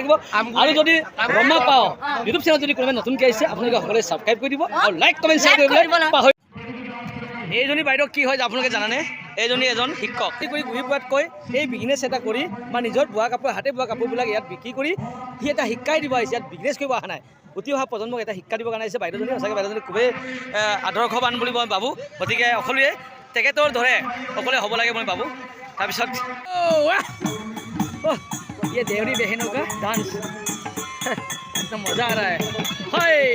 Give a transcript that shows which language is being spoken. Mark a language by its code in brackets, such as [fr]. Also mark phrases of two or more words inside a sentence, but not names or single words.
[as] থাকিব আৰু যদি ৰমা পাওঁ ইউটিউব চেনেল যদি কোনোবাই নতুনকৈ আহিছে আপোনালোকে সকলোৱে ছাবস্ক্ৰাইব কৰি দিব আৰু [en] like comment share [as] কৰিবলৈ পাহৰি এইজনী বাইদেউ কি হয় আপোনালোকে জানানে এইজনী এজন শিক্ষক কৰি ঘূৰি ফুৰাতকৈ এই বিজনেছ এটা কৰি বা নিজৰ বোৱা কাপোৰ হাতে বোৱা কাপোৰবিলাক ইয়াত বিক্ৰী কৰি সি এটা শিকাই দিব আহিছে ইয়াত বিজনেছ কৰিব অহা নাই উঠি অহা প্ৰজন্মক এটা শিক্ষা দিবৰ কাৰণে আহিছে বাইদেউজনী সঁচাকৈ বাইদেউজনী খুবেই আদৰ্শৱান বুলি মই ভাবোঁ গতিকে সকলোৱে তেখেতৰ ধৰে সকলোৱে হ'ব লাগে মই ভাবোঁ তাৰপিছত [hi] ये देवरी बहनों का डांस एकदम मजा आ रहा है हाय